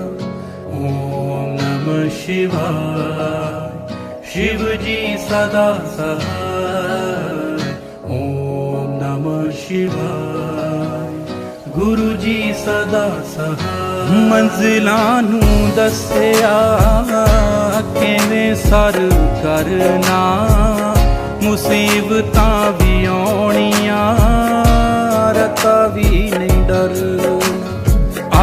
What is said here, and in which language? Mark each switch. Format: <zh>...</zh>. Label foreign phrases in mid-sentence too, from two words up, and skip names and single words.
<sa>ओम नमः शिवाय,</sa> <pa>ਸ਼ਿਵ ਜੀ ਸਦਾ ਸਹਾਇ।</pa> <sa>ओम नमः शिवाय,</sa> <pa>ਗੁਰੂ ਜੀ ਸਦਾ ਸਹਾਇ। ਮੰਜ਼ਿਲਾਂ ਨੂੰ ਦੱਸਿਆ ਕਿਵੇਂ ਸਰ ਕਰਨਾ, ਮੁਸੀਬਤਾਂ ਵੀ ਆਉਣੀਆਂ ਰਤਾ ਵੀ ਨਹੀਂ ਡਰਨਾ।</pa>